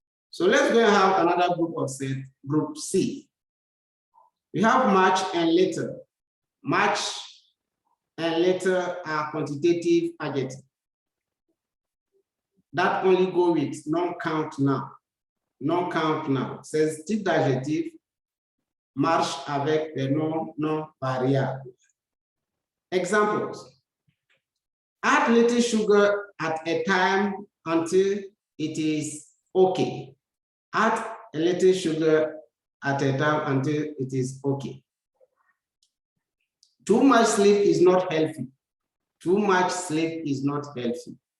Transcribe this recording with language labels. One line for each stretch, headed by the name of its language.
English: So let's go and have another group of set, group C. We have much and little. Much and little are quantitative adjectives that only go with non-count noun. Non-count noun.
French: C'est ce type d'adjectif marche avec des noms non variables.
English: Examples. Add little sugar at a time until it is okay. Add a little sugar at a time until it is okay. Too much sleep is not healthy. Too much sleep is not healthy.